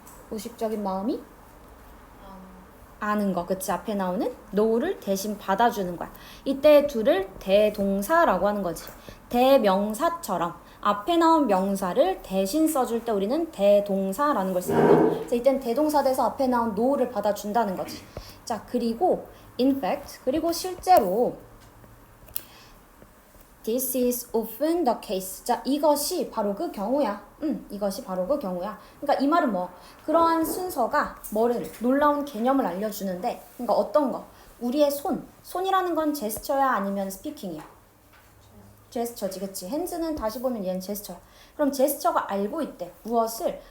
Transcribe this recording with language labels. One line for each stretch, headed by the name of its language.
Korean: 의식적인 마음이? 아는 거. 그치? 앞에 나오는 know를 대신 받아주는 거야. 이때 do를 대동사라고 하는 거지. 대명사처럼 앞에 나온 명사를 대신 써줄 때 우리는 대동사라는 걸 쓰는 거. 그래서 이땐 대동사 돼서 앞에 나온 know를 받아준다는 거지. 자, 그리고
English: in fact
Korean: 그리고 실제로
English: This is often the case.
Korean: 자, 이것이 바로 그 경우야. 이것이 바로 그 경우야. 그러니까 이 말은 뭐? 그러한 순서가 뭐를? 놀라운 개념을 알려주는데, 그러니까 어떤 거? 우리의 손. 손이라는 건 제스처야 아니면 스피킹이야? 제스처지, 그치? 핸즈는 다시 보면 얘는 제스처야. 그럼 제스처가 알고 있대. 무엇을?